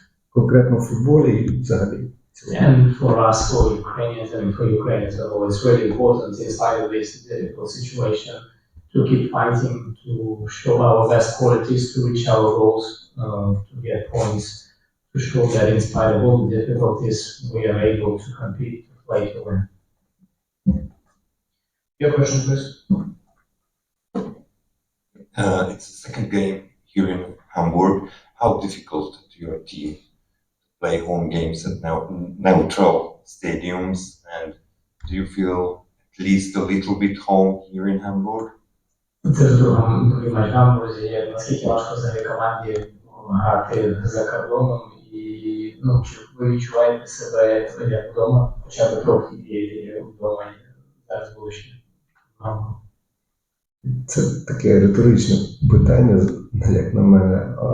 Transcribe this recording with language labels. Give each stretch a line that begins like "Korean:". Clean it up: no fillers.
Ukrainian: Конкретно в футболі і взагалі.
English: And for us, for Ukrainians, and for Ukraine as a whole, it's really important in spite of this difficult situation to keep fighting, to show our best qualities, to reach our goals, to get points, to show that in spite of all the difficulties, we are able to compete, to play, to win. Your question, please. It's the second game here in Hamburg. How difficult to your team play home games at neutral stadiums, and do you feel at least a little bit home here in Hamburg?
Ukrainian: Це ж другий матч в Гамбурзі, наскільки важко взагалі команді грати за кордоном, і чи ви відчуваєте себе як вдома, хоча б трохи вдома зараз були ще в Гамбургу? Це таке риторичне питання, як на мене.